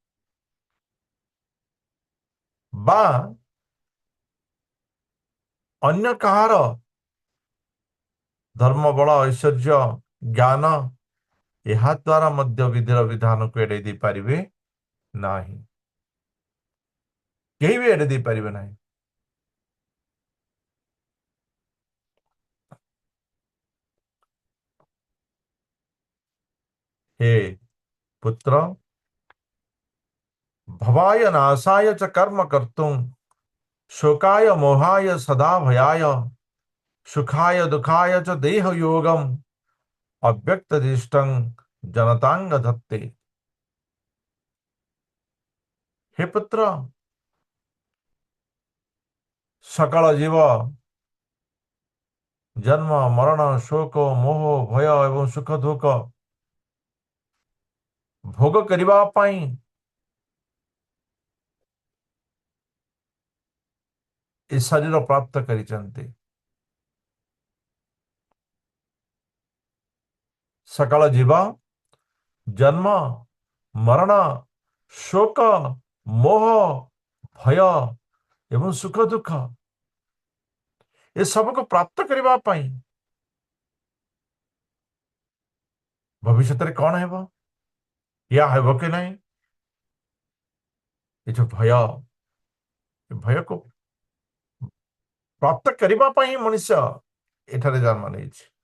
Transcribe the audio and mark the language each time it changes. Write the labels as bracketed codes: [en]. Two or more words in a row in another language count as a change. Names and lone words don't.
[or] ବା ଅନ୍ୟ କାହାର ଧର୍ମ ବଳ ଐଶ୍ୱର୍ଯ୍ୟ ଜ୍ଞାନ ଏହା ଦ୍ୱାରା ମଧ୍ୟ ବିଧିର ବିଧାନକୁ ଏଡ଼େଇ ଦେଇ ପାରିବେ ନାହିଁ। କେହି ବି ଏଡ଼େଇ ଦେଇ ପାରିବେ ନାହିଁ। [sa] हे पुत्र, भवाय नाशाय च कर्म कर्तुं शोकाय मोहाय सदा भयाय सुखाय दुखाय च देह योगम अव्यक्त दृष्टं जनतांग धत्ते। [or] ହେ ପୁତ୍ର, ସକଳ ଜୀବ ଜନ୍ମ ମରଣ ଶୋକ ମୋହ ଭୟ ଏବଂ ସୁଖ ଦୁଃଖ ଭୋଗ କରିବା ପାଇଁ ଏ ଶରୀର ପ୍ରାପ୍ତ କରିଛନ୍ତି। ସକଳ ଜୀବ ଜନ୍ମ ମରଣ ଶୋକ ମୋହ ଭୟ ଏବଂ ସୁଖ ଦୁଃଖ ଏସବୁକୁ ପ୍ରାପ୍ତ କରିବା ପାଇଁ ଭବିଷ୍ୟତରେ କଣ ହେବ, ଏହା ହେବ କି ନାହିଁ, ଏ ଯୋଉ ଭୟକୁ ପ୍ରାପ୍ତ କରିବା ପାଇଁ ମଣିଷ ଏଠାରେ ଜନ୍ମ ନେଇଛି।